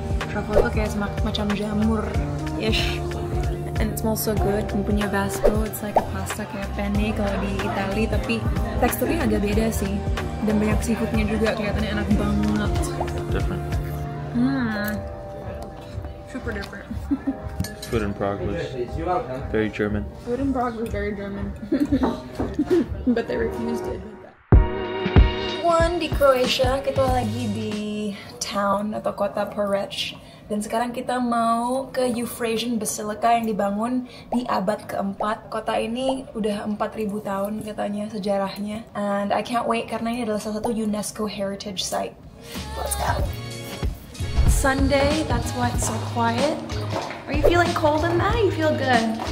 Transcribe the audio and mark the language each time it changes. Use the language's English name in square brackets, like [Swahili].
[Indonesian] Truffle tuh kayak macam jamur, ish. [English] And it smells so good. [Indonesian] Punya pesto, [English] it's like a pasta [Indonesian] kayak penne kalau di Italy, tapi teksturnya agak beda sih. Dan banyak seafoodnya juga, kelihatannya enak banget. [English] Different. Super different. Food in Prague was very German. Food in Prague was very German. But they refused it. [Indonesian] Di Croatia, kita lagi di town atau kota Poreč. Dan sekarang kita mau ke Euphrasia Basilica yang dibangun di abad keempat. Kota ini udah 4.000 tahun katanya sejarahnya. [English] And I can't wait [Indonesian] karena ini adalah salah satu UNESCO Heritage Site. [English] Let's go. Sunday, that's why it's so quiet. Are you feeling cold in that? You feel good?